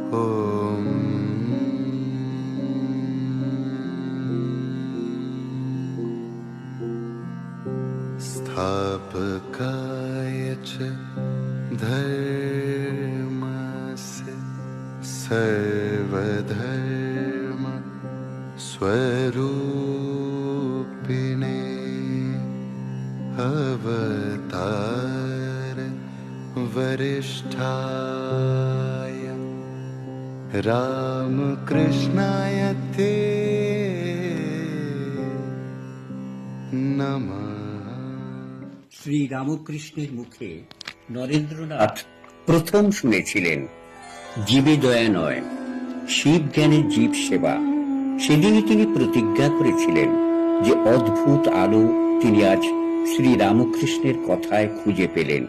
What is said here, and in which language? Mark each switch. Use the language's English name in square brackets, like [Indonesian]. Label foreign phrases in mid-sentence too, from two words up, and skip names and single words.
[Sanskrit] ॐ स्थापकाय च धर्मस्य सर्वधर्म स्वरूपिणे अवतार वरिष्ठाय रामकृष्णाय ते नमः। [Bangla] শ্রী রামকৃষ্ণের মুখে নরেন্দ্রনাথ প্রথম শুনেছিলেন জীবে দয়া নয়, শিব জ্ঞানের জীব সেবা। সেদিনই তিনি প্রতিজ্ঞা করেছিলেন যে অদ্ভুত আলো তিনি আজ শ্রী রামকৃষ্ণের কথায় খুঁজে পেলেন।